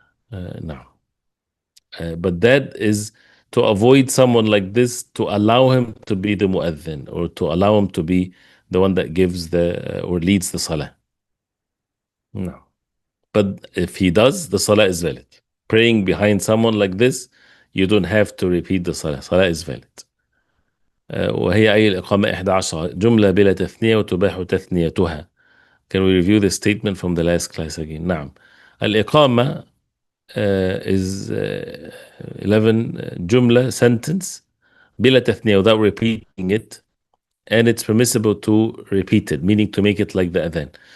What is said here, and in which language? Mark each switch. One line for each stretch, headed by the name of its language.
English: Now, but that is to avoid someone like this, to allow him to be the mu'adhin, or to allow him to be the one that gives or leads the salah. No. But if he does, the salah is valid. Praying behind someone like this, you don't have to repeat the salah. Salah is valid.
Arabic: وهي أي الإقامة 11 جملة بلا تثنية وتباح تثنيتها.
English: Can we review the statement from the last class again?
Arabic: نعم.
English: الإقامة is 11 جملة, sentence,
Arabic: بلا تثنية,
English: without repeating it, and it's permissible to repeat it, meaning to make it like the adhan.